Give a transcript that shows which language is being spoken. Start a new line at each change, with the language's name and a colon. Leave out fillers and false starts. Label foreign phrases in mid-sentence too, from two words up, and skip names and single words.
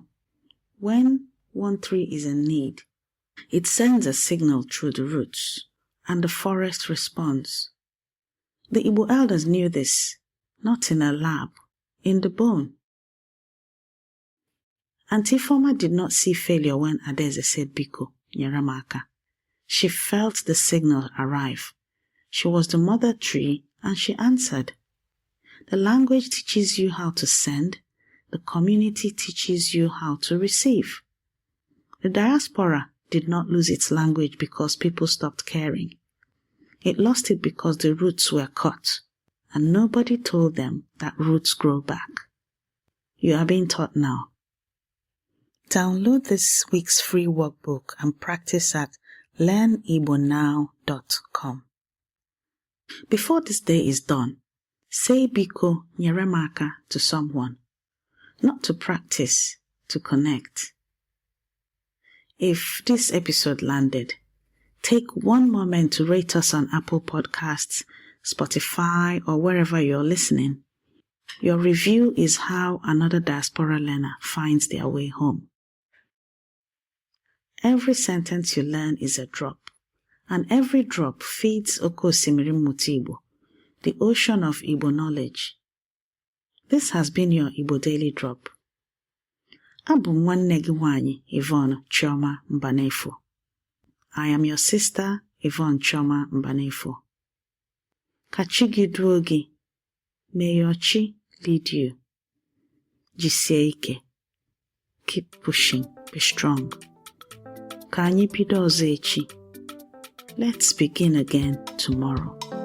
English: When one tree is in need, it sends a signal through the roots, and the forest responds. The Igbo elders knew this, not in a lab, in the bone. Auntie Ifeoma did not see failure when Adaeze said
Igbo: Biko, nyere m aka.
English: She felt the signal arrive. She was the mother tree and she answered. The language teaches you how to send. The community teaches you how to receive. The diaspora did not lose its language because people stopped caring. It lost it because the roots were cut, and nobody told them that roots grow back. You are being taught now. Download this week's free workbook and practice at learnibonow.com. Before this day is done, say
Igbo: Biko nyere m aka
English: to someone, not to practice, to connect. If this episode landed, take one moment to rate us on Apple Podcasts, Spotify, or wherever you're listening. Your review is how another diaspora learner finds their way home. Every sentence you learn is a drop, and every drop feeds
Igbo: Oke Osimiri Mmụta Igbo,
English: the ocean of Igbo knowledge. This has been your Igbo Daily Drop.
Igbo: Abụ m nwanne gị nwanyị Yvonne Chioma Mbanefo.
English: I am your sister Yvonne Chioma Mbanefo.
Igbo: Ka chi gị duo gị.
English: May your chi lead you.
Igbo: Jisie ike.
English: Keep pushing. Be strong.
Igbo: Ka anyị bido ọzọ echi.
English: Let's begin again tomorrow.